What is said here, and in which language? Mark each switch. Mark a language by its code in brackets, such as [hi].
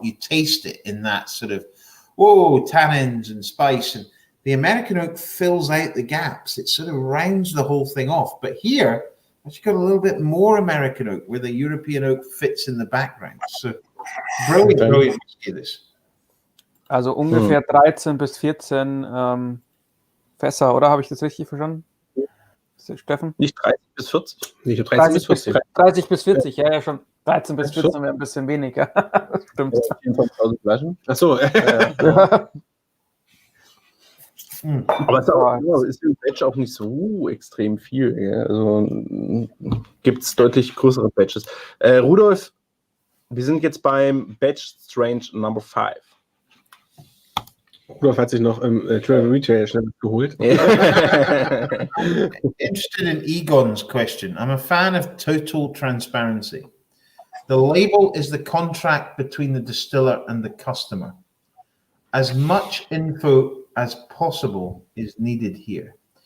[en] You taste it in that sort of tannins and spice, and the American oak fills out the gaps. It sort of rounds the whole thing off. But here, you've got a little bit more American oak where the European oak fits in the background. So brilliant whiskey this. [de] Also ungefähr 13 bis 14 Fässer, oder? Habe ich das richtig verstanden? Steffen? Nicht 30 bis 40? Nicht 13 bis 40. 30 bis 40, ja schon. 13 bis 14 wäre ein bisschen weniger. Das stimmt. 24.000 Flaschen. Achso. Aber ist im Batch auch nicht so extrem viel. Ja? Also gibt es deutlich größere Batches. Rudolf, wir sind jetzt beim Batch Strange Number 5. Rudolf hat sich noch im Travel Retail schnell geholt. [en] Interested in Egon's question. I'm a fan of total transparency. The label is the contract between the distiller and the customer. As much info as possible is needed here.